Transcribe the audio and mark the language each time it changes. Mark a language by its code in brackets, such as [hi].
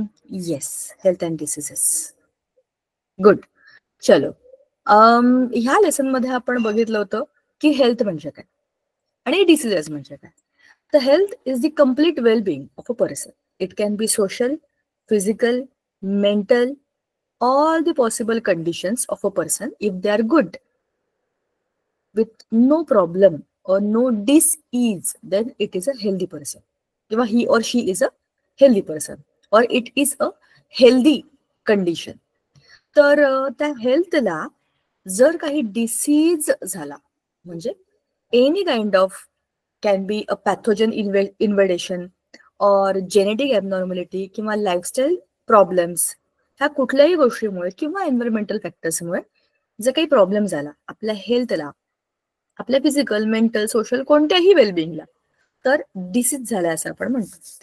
[en] Yes, health and diseases. Good. [mr] चलो, ह्या lesson मध्ये आपण बघितलं होतं की हेल्थ म्हणजे काय आणि डिसीजेस म्हणजे काय. [en] तर health is the complete wellbeing of a person. It can be social, physical, mental, all the possible conditions of a person. If they are good with no problem or no dis-ease, then it is a healthy person. किंवा he or she is a healthy person or it is a healthy condition. [mr] तर त्या हेल्थला जर काही disease झाला म्हणजे [en] any kind of can be a pathogen invasion और genetic abnormality [mr] किंवा lifestyle problems, ह्या कुठल्याही गोष्टीमुळे किंवा एन्व्हायरमेंटल फॅक्टर्समुळे जर काही प्रॉब्लेम झाला आपल्या हेल्थला, आपल्या फिजिकल, मेंटल, सोशल कोणत्याही वेलबिंगला, तर डिसीज झाला असं आपण म्हणतो.